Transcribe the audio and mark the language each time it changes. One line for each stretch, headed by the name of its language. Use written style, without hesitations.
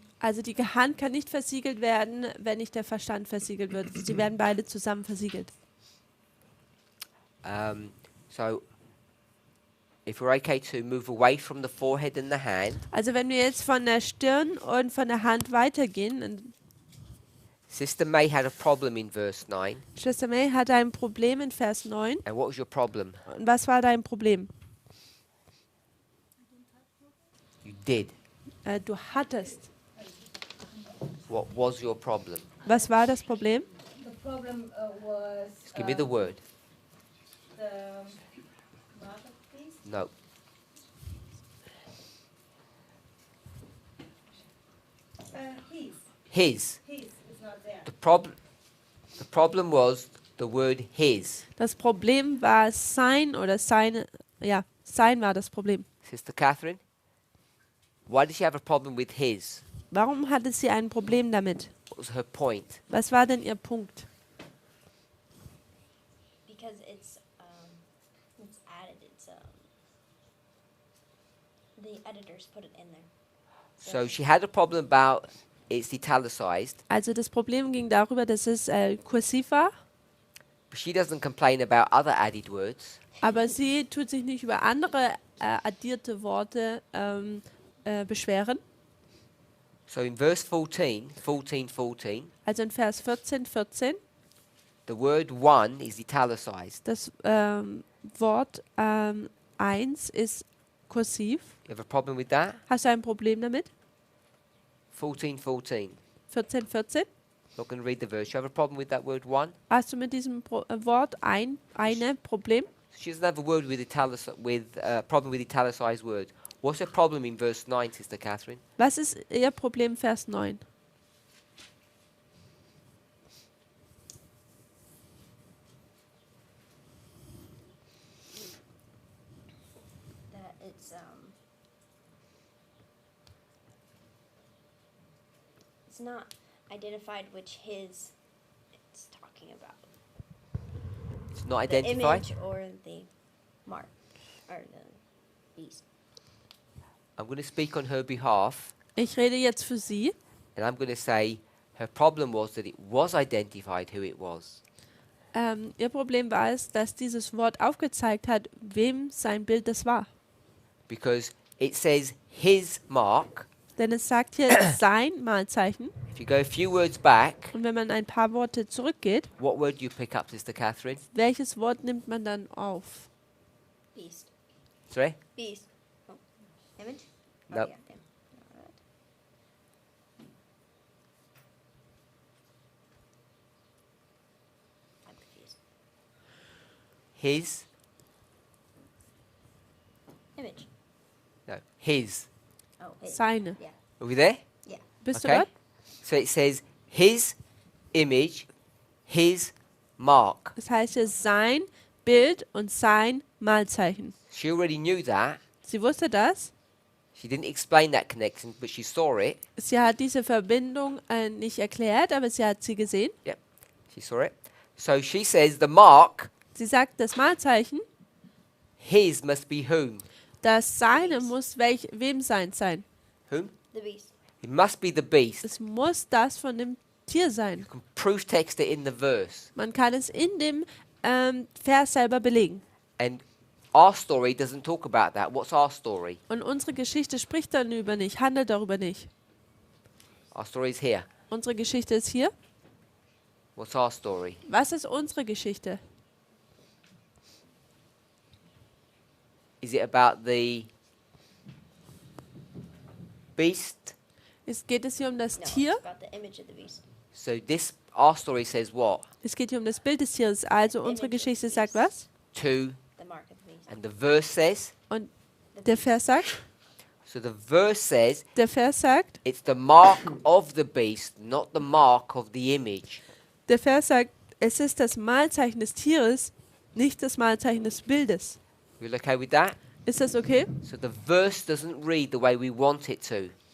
German: Also die Hand kann nicht versiegelt werden, wenn nicht der Verstand versiegelt wird. Sie werden beide zusammen versiegelt.
English: So if we're okay to move away from the forehead and the hand,
German: Also wenn wir jetzt von der Stirn und von der Hand weitergehen, und
English: Sister May had a problem in verse 9.
German: Schwester May hatte ein Problem in Vers 9.
English: And what was your problem?
German: Und was war dein Problem?
English: You did.
German: Du hattest.
English: What was your problem?
German: Was war das Problem?
English: The problem was Just give me the word. the mark of the beast. No. His. His is not there. The problem was the word his.
German: Das Problem war sein oder seine. Ja, sein war das Problem.
English: Sister Catherine, why did she have a problem with his?
German: Warum hatte sie ein Problem damit?
English: What was her point?
German: Was war denn ihr Punkt?
English: Because it's added. The editors put it in there. So she had a problem about it's italicized,
German: Also das Problem ging darüber, dass es kursiv war,
English: but she doesn't complain about other added words.
German: aber sie tut sich nicht über andere addierte Worte beschweren.
English: So in verse 14,
German: Also in Vers 14,
English: the word one is italicized.
German: das Wort 1 ist kursiv.
English: You have a problem with that?
German: Hast du ein Problem damit?
English: 14.
German: 14.
English: Not going to read the verse. You have a problem with that word one?
German: Hast du mit diesem Wort eine Problem?
English: She doesn't have a word with problem with italicized words. What's the problem in verse 9, Sister Catherine?
German: Was ist Ihr Problem, Vers 9?
English: That it's not identified which his it's talking about. It's not The identified. image or the mark or the beast. I'm going to speak on her behalf,
German: Ich rede jetzt für Sie.
English: and I'm going to say her problem was that it was identified who it was.
German: Ihr Problem war es, dass dieses Wort aufgezeigt hat, wem sein Bild das war.
English: Because it says his mark.
German: Denn es sagt hier sein Malzeichen.
English: If you go a few words back,
German: Und wenn man ein paar Worte zurückgeht,
English: what word do you pick up, Sister Catherine?
German: welches Wort nimmt man dann auf?
English: Beast. Sorry? Beast. Oh. Image? Nope. Oh, yeah. Alright. I'm confused. His. Image. No, his. Oh, his.
German: Seine.
English: Yeah. Are we there? Yeah.
German: Bist du
English: Okay.
German: dort?
English: So it says his image, his mark.
German: Das heißt hier sein Bild und sein Malzeichen.
English: She already knew that.
German: Sie wusste das.
English: She didn't explain that connection, but she saw it.
German: Sie hat diese Verbindung nicht erklärt, aber sie hat sie gesehen.
English: Yep, she saw it. So she says the mark,
German: Sie sagt, das Malzeichen,
English: his must be whom?
German: das Seine muss wem sein?
English: Whom? The beast. It must be the beast.
German: Es muss das von dem Tier sein.
English: You can proof text it in the verse.
German: Man kann es in dem Vers selber belegen.
English: And our story doesn't talk about that. What's our story?
German: Und unsere Geschichte spricht darüber nicht, handelt darüber nicht.
English: Our story is here.
German: Unsere Geschichte ist hier.
English: What's our story?
German: Was ist unsere Geschichte?
English: Is it about the beast?
German: Geht es hier um das
English: No,
German: Tier?
English: it's about the image of the beast. So our story says what?
German: Es geht hier um das Bild des Tieres. Also unsere Geschichte sagt was?
English: To, The mark of the beast. and the verse says,
German: Und der Vers sagt,
English: so the verse says it's the mark of the beast, not the mark of the image.
German: der Vers sagt, es ist das Malzeichen des Tieres, nicht das Malzeichen des Bildes.
English: You okay with that?
German: Ist das okay?
English: So the verse doesn't read the way we want it to.